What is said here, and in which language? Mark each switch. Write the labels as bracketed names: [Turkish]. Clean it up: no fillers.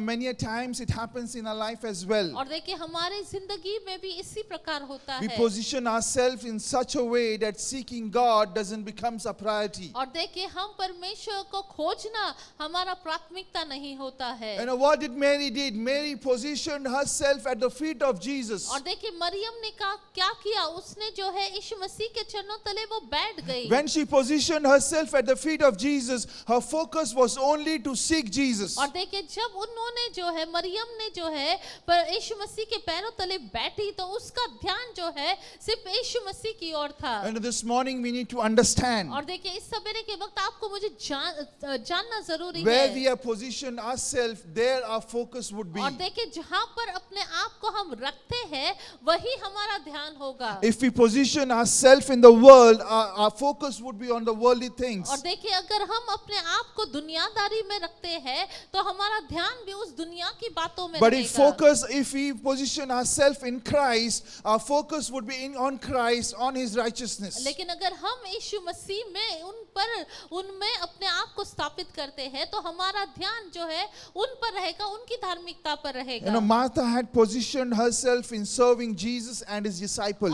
[English] Many a times it happens in our life as well. [Hindi] और देखिए हमारे जिंदगी में भी इसी प्रकार होता [English] We [Hindi] है। [English] position ourselves in such a way that seeking God doesn't become a priority. [Hindi] और देखिए हम परमेश्वर को खोजना हमारा प्राथमिकता नहीं होता है। [English] What did Mary did? Mary positioned herself at the feet of Jesus. [Hindi] और देखिए मरियम ने क्या किया, उसने जो है यीशु मसीह के चरणों तले वो बैठ गई। [English] When she positioned herself at the feet of Jesus, her focus was only to seek Jesus. [Hindi] और देखिए जब उन्होंने जो है मरियम ने जो है पर यीशु मसीह के पैरों तले बैठी तो उसका ध्यान जो है सिर्फ यीशु मसीह की ओर था। [English] And this morning we need to understand [Hindi] और देखिए इस सवेरे के वक्त आपको मुझे जानना जरूरी [English] where [Hindi] है। [English] we have positioned ourselves, there our focus would be. [Hindi] और देखिए जहां पर अपने आप को हम रखते हैं वही हमारा ध्यान होगा। [English] If we position ourselves in the world, our focus would be on the worldly things. [Hindi] और देखिए अगर हम अपने आप को दुनियादारी में रखते हैं तो हमारा ध्यान भी उस दुनिया की बातों में [English] But [Hindi] रहेगा। [English] if we position ourselves in Christ, our focus would be on Christ, on His righteousness. [Hindi] लेकिन अगर हम यीशु मसीह में उनमें अपने आप को स्थापित करते हैं तो हमारा ध्यान जो है उन पर रहेगा, उनकी धार्मिकता पर रहेगा। [English] Martha had positioned herself in serving Jesus and His disciples.